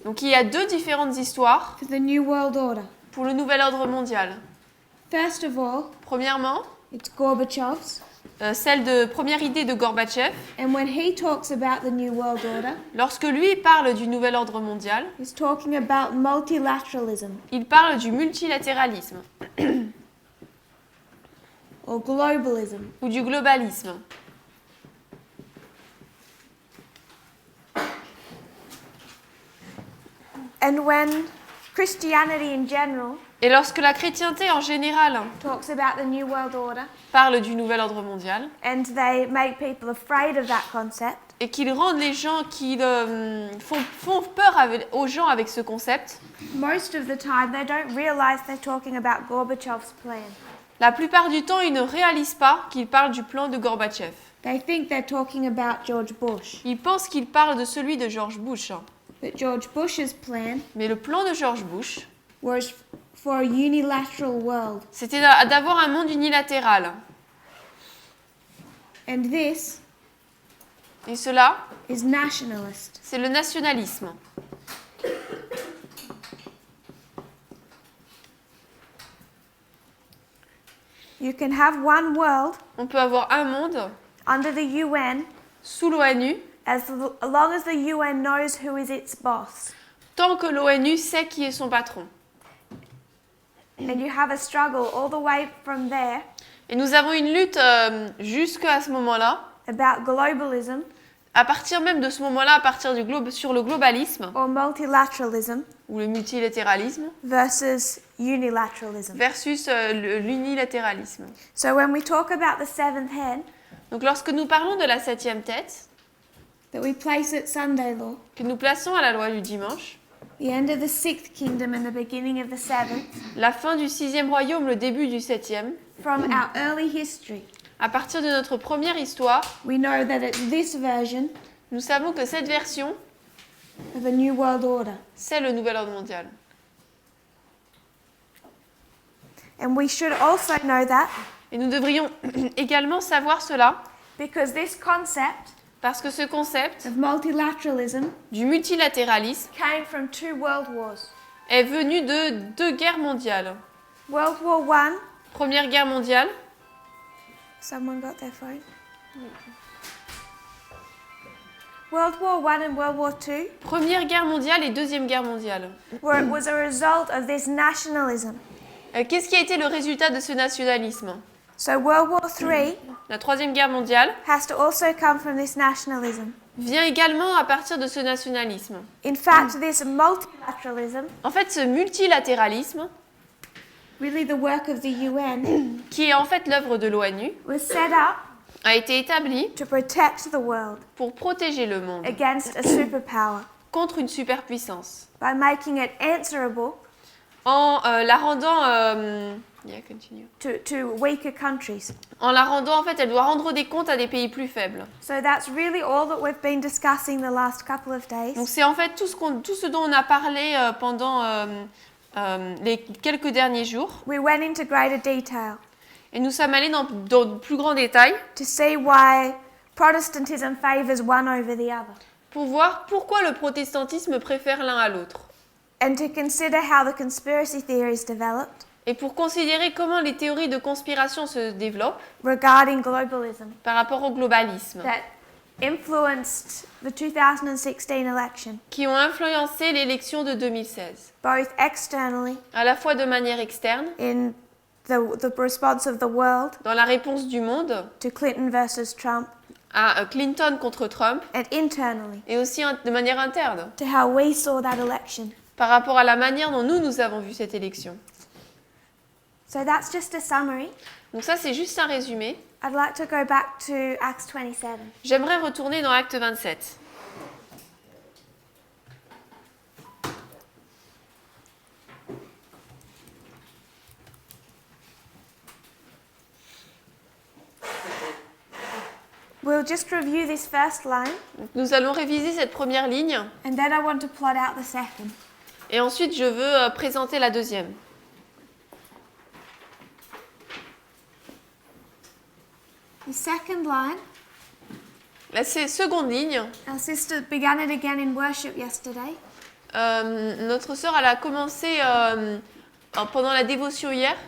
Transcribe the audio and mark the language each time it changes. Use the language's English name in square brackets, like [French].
[French] Donc il y a deux différentes histoires [English] for the New World Order. [French] pour le nouvel ordre mondial. [English] First of all, [French] Premièrement, [English] it's Gorbachev's, [French] première idée de Gorbatchev, [English] and when he talks about the New World Order, [French] lorsque lui parle du nouvel ordre mondial, [English] he's talking about multilateralism [French] il parle du multilatéralisme [English] or globalism. [French] ou du globalisme. [English] And when Christianity in general [French] Et lorsque la chrétienté en général [English] talks about the New World Order [French] parle du nouvel ordre mondial [English] and they make people afraid of that concept, [French] et qu'ils rendent les gens font peur aux gens avec ce concept, [English] most of the time they don't realize they're talking about Gorbachev's plan. [French] la plupart du temps, ils ne réalisent pas qu'ils parlent du plan de Gorbatchev. [English] They think they're talking about George Bush. [French] Ils pensent qu'ils parlent de celui de George Bush. [English] But George Bush's plan [French] Mais le plan de George Bush, [English] was for a unilateral world. [French] c'était d'avoir un monde unilatéral. [English] And this [French] Et cela, [English] is nationalist. [French] c'est le nationalisme. [English] You can have one world [French] On peut avoir un monde [English] under the UN [French] sous l'ONU [English] as long as the UN knows who is its boss. [French] tant que l'ONU sait qui est son patron. [English] And you have a struggle all the way from there [French] Et nous avons une lutte jusqu'à ce moment-là, [English] about globalism [French] à partir même de ce moment-là, à partir sur le globalisme [English] or multilateralism [French] ou le multilatéralisme [English] versus unilateralism. [French] versus l'unilatéralisme. [English] So when we talk about the seventh head [French] Donc lorsque nous parlons de la septième tête, [English] that we place at Sunday law, [French] que nous plaçons à la loi du dimanche, [English] the end of the sixth kingdom and the beginning of the seventh, [French] la fin du sixième royaume, le début du septième, [English] from our early history, [French] à partir de notre première histoire, [English] we know that it's this version [French] nous savons que cette version, [English] of a new world order. [French] c'est le nouvel ordre mondial. [English] And we should also know that [French] Et nous devrions également savoir cela, [English] because this concept [French] parce que ce concept [English] of multilateralism [French] du multilatéralisme [English] came from two world wars. [French] est venu de deux guerres mondiales. [English] World War I, [French] Première guerre mondiale, [English] someone got their phone? World War I and World War II, [French] Première guerre mondiale et Deuxième guerre mondiale. [English] where it was a result of this nationalism. [French] Qu'est-ce qui a été le résultat de ce nationalisme? [English] So World War III [French] La Troisième guerre mondiale [English] has to also come from this nationalism. [French] vient également à partir de ce nationalisme. [English] In fact, this multilateralism, [French] En fait, ce multilatéralisme, [English] really the work of the UN, [French] qui est en fait l'œuvre de l'ONU, [English] was set up [French] a été établi [English] to protect the world [French] pour protéger le monde [English] against a superpower [French] contre une superpuissance, [English] by making it answerable [French] en la rendant... [English] yeah, continue. to weaker countries. [French] En la rendant, en fait, elle doit rendre des comptes à des pays plus faibles. [English] So that's really all that we've been discussing the last couple of days. [French] Donc c'est en fait tout ce dont on a parlé pendant les quelques derniers jours. [English] We went into greater detail [French] Et nous sommes allés dans de plus grands détails [English] to see why Protestantism favours one over the other, [French] pour voir pourquoi le protestantisme préfère l'un à l'autre. [English] and to consider how the conspiracy theories developed [French] Et pour considérer comment les théories de conspiration se développent [English] regarding globalism [French] par rapport au globalisme, [English] that influenced the 2016 election, [French] qui ont influencé l'élection de 2016, [English] both externally [French] à la fois de manière externe, [English] in the response of the world [French] dans la réponse du monde [English] to Clinton versus Trump, [French] à Clinton contre Trump, [English] and internally [French] et aussi de manière interne, [English] to how we saw that election. [French] par rapport à la manière dont nous avons vu cette élection. [English] So that's just a summary. [French] Donc ça, c'est juste un résumé. [English] I'd like to go back to Acts 27. [French] J'aimerais retourner dans Acte 27. [English] We'll just review this first line, [French] Nous allons réviser cette première ligne [English] and then I want to plot out the second. [French] et ensuite je veux présenter la deuxième. [English] The second line, [French] La seconde ligne, [English] our sister began it again in worship yesterday. [French] notre sœur elle a commencé pendant la dévotion hier.